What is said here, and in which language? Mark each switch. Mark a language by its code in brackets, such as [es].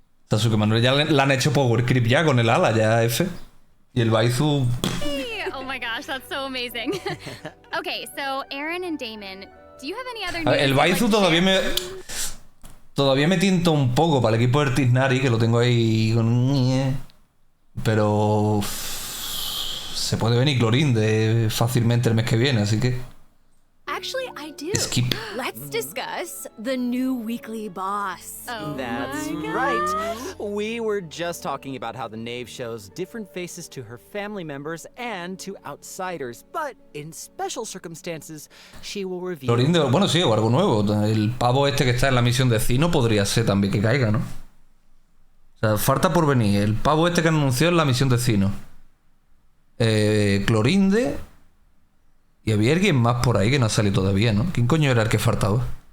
[es] Sasuke Manuel ya le han hecho power creep ya con el ala, ya F. Y el Baizu... [en] Oh my gosh, that's so amazing. Okay, so Aaron and Damon, do you have any other news? [es] El Baizu todavía me tienta un poco para el equipo de Tiznari, que lo tengo ahí con... Pero se puede venir Clorinde fácilmente el mes que viene, así que... [en] Actually, I do. Skip. Let's discuss the new weekly boss. Oh, that's right. We were just talking about how the Knave shows different faces to her family members and to outsiders, but in special circumstances, she will reveal... [es] Clorinde, bueno, sí, o algo nuevo. El pavo este que está en la misión de Sino podría ser también que caiga, ¿no? O sea, falta por venir el pavo este que anunció en la misión de Sino. Clorinde. Y había alguien más por ahí que no ha salido todavía, ¿no? ¿Quién coño era el que faltaba?